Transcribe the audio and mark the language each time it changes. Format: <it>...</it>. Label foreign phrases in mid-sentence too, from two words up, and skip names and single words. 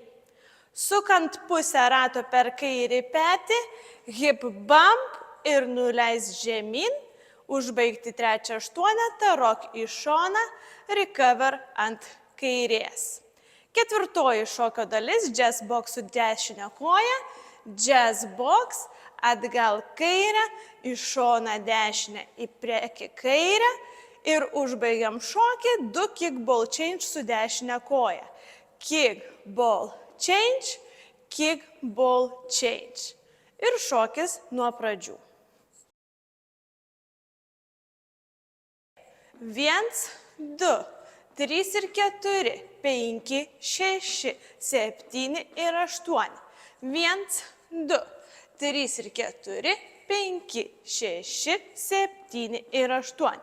<lt>Sukant pusę rato per kairį petį,</lt> <en>hip bump</en> <lt>ir nuleist žemyn, užbaigti trečią aštuonetą, rock į šoną, recover ant kairės. Ketvirtoji šokio dalis,</lt> <en>jazz box</en> <lt>su dešinė koja,</lt> <en>jazz box,</en> <lt>atgal kairę, į šoną dešinę, į priekį kairę ir užbaigiam šokį 2</lt> <en>kick ball change</en> <lt>su dešinė koja.</lt> <en>Kick ball change, kick ball change.</en> <lt>Ir šokis nuo pradžių. 1, 2, 3 ir 4, 5, 6, 7 ir 8. 1, 2, 3 ir 4, 5, 6, 7 ir 8.</lt>